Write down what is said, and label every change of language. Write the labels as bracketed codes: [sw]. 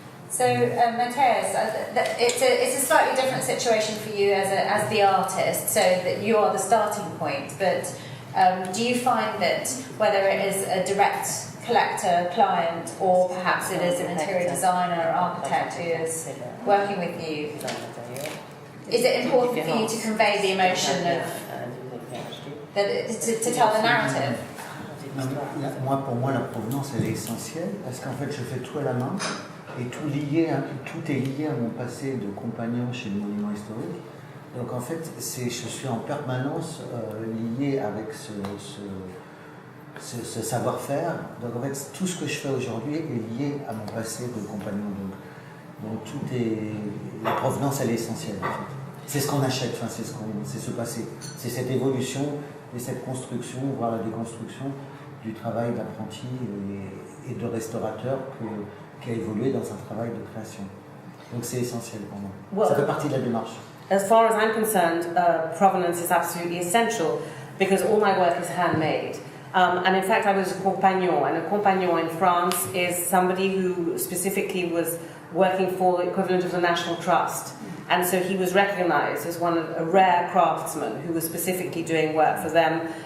[en] So, Mathias, it's a slightly different situation for you as the artist, so that you are the starting point, but do you find that whether it is a direct collector, client, or perhaps it is an interior designer or architect who is working with you, is it important for you to convey the emotion of, to tell the narrative? [fr] Pour moi, la provenance, elle est essentielle, parce qu'en fait, je fais tout à la main. Et tout est lié à mon passé de compagnon chez le monument historique. Donc en fait, je suis en permanence lié avec ce savoir-faire. Donc en fait, tout ce que je fais aujourd'hui est lié à mon passé de compagnon. Donc tout est... La provenance, elle est essentielle en fait. C'est ce qu'on achète, enfin, c'est ce passé. C'est cette évolution et cette construction, voire la déconstruction du travail d'apprenti et de restaurateur qui a évolué dans un travail de création. Donc c'est essentiel pour moi. Ça fait partie de la démarche. [en] As far as I'm concerned, provenance is absolutely essential because all my work is handmade. And in fact, I was a compagnon, and a compagnon in France is somebody who specifically was working for the equivalent of the National Trust. And so he was recognized as a rare craftsman who was specifically doing work for them.